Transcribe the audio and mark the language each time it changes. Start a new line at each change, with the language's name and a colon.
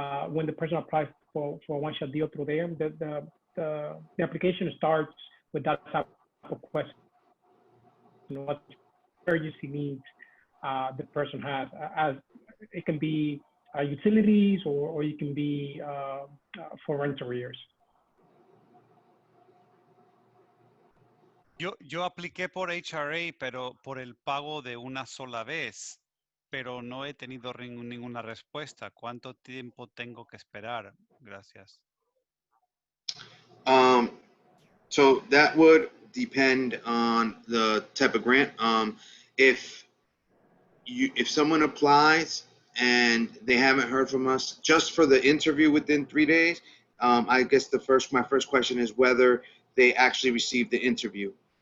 English: When the person applies for a one-shot deal through there, the application starts with that type of question. What emergency needs the person has, as it can be utilities or it can be for rent arrears.
Spanish: Yo apliqué por HRA, pero por el pago de una sola vez, pero no he tenido ninguna respuesta. ¿Cuánto tiempo tengo que esperar? Gracias.
English: So that would depend on the type of grant. If someone applies and they haven't heard from us just for the interview within 3 days, I guess my first question is whether they actually received the interview.